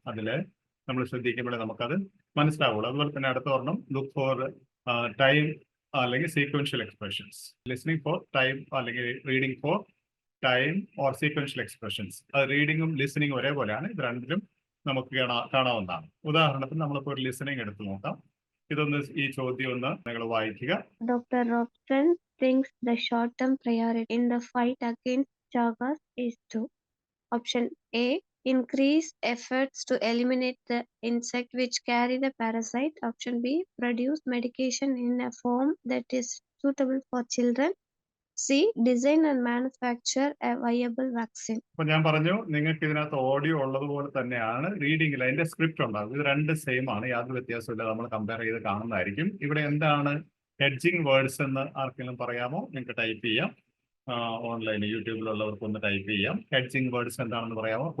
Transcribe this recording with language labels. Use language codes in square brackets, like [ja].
[ml] അതിൽ നമ്മൾ ശ്രദ്ധിക്കുമ്പോഴേ നമുക്കത് മനസ്സിലാവുള്ളൂ. അതുപോലെ തന്നെ അടുത്ത ഒരെണ്ണം ലുക്ക് ഫോർ ടൈം അല്ലെങ്കിൽ sequential expressions. Listening four time അല്ലെങ്കിൽ reading four time or sequential expressions. അത് റീഡിങ്ങും ലിസണിങ്ങും ഒരേപോലെയാണ്. ഇത് രണ്ടിലും നമുക്ക് കാണാവുന്നതാണ്. ഉദാഹരണത്തിന് നമ്മളിപ്പോൾ ഒരു ലിസണിങ് എടുത്ത് നോക്കാം. ഇതൊന്ന് ഈ ചോദ്യം ഒന്ന് നിങ്ങൾ വായിക്കുക. [en] Dr. Robson thinks the short-term priority in the fight against Chagas is to option A. Increase efforts to eliminate the insect which carry the parasite. Option B. Produce medication in a form that is suitable for children. C. Design and manufacture a viable vaccine. [ml] അപ്പൊ ഞാൻ പറഞ്ഞു നിങ്ങൾക്ക് ഇതിനകത്ത് audio ഉള്ളതുപോലെ തന്നെയാണ് റീഡിംഗിൽ അതിന്റെ script ഉണ്ടാകും. ഇത് രണ്ട് സെയിം ആണ്, യാതൊരു വ്യത്യാസമില്ല. നമ്മൾ കമ്പയർ ചെയ്ത് കാണുന്നതായിരിക്കും. ഇവിടെ എന്താണ് ഹെഡ്ജിങ് വേർഡ്സ് എന്ന് ആർക്കെങ്കിലും പറയാമോ? നിങ്ങൾക്ക് ടൈപ്പ് ചെയ്യാം. ഓൺലൈൻ യൂട്യൂബിലുള്ളവർക്ക് ഒന്ന് ടൈപ്പ് ചെയ്യാം. ഹെഡ്ജിങ് വേർഡ്സ് എന്താണെന്ന് പറയാമോ?